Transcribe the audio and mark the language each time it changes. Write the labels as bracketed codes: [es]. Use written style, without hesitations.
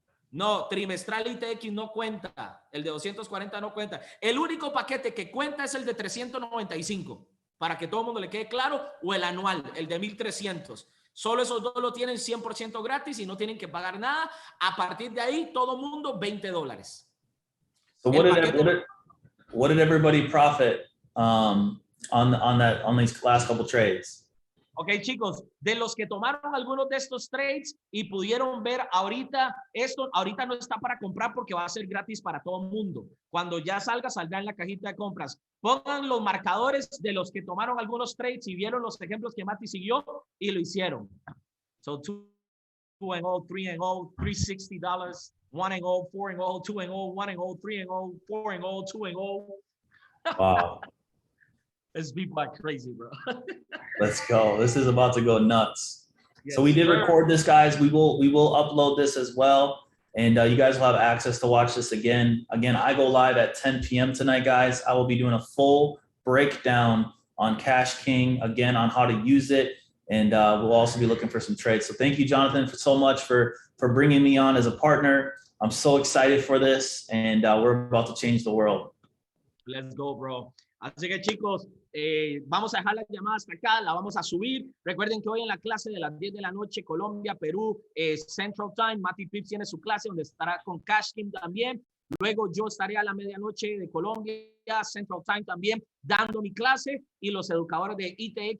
[es] No, trimestral ITX no cuenta, el de 240 no cuenta. El único paquete que cuenta es el de 395. Para que todo el mundo le quede claro, o el anual, el de 1,300. Solo esos dos lo tienen 100% gratis y no tienen que pagar nada. A partir de ahí, todo mundo $20. [en] So what did everybody profit on these last couple trades? [es] Ok, chicos, de los que tomaron algunos de estos trades y pudieron ver ahorita, esto ahorita no está para comprar porque va a ser gratis para todo el mundo. Cuando ya salga, saldrá en la cajita de compras. Pongan los marcadores de los que tomaron algunos trades y vieron los ejemplos que Mati siguió y lo hicieron. [en] So 2-0, 3-0, $360, 1-0, 4-0, 2-0, 1-0, 3-0, 4-0, 2-0. Wow. These people are crazy, bro. Let's go. This is about to go nuts. Yes, so we did sir. record this, guys. We will upload this as well. And you guys will have access to watch this again. Again, I go live at 10 p.m. tonight, guys. I will be doing a full breakdown on Cashking, again, on how to use it. And we'll also be looking for some trades. So thank you, Jonathan, so much for bringing me on as a partner. I'm so excited for this, and we're about to change the world. Let's go, bro. [es] Así que, chicos, vamos a dejar la llamada hasta acá, la vamos a subir. Recuerden que hoy en la clase de las 10 de la noche, Colombia, Perú, Central Time, Mati Pips tiene su clase donde estará con Cashking también. Luego yo estaré a la medianoche de Colombia, Central Time también, dando mi clase, y los educadores de ITX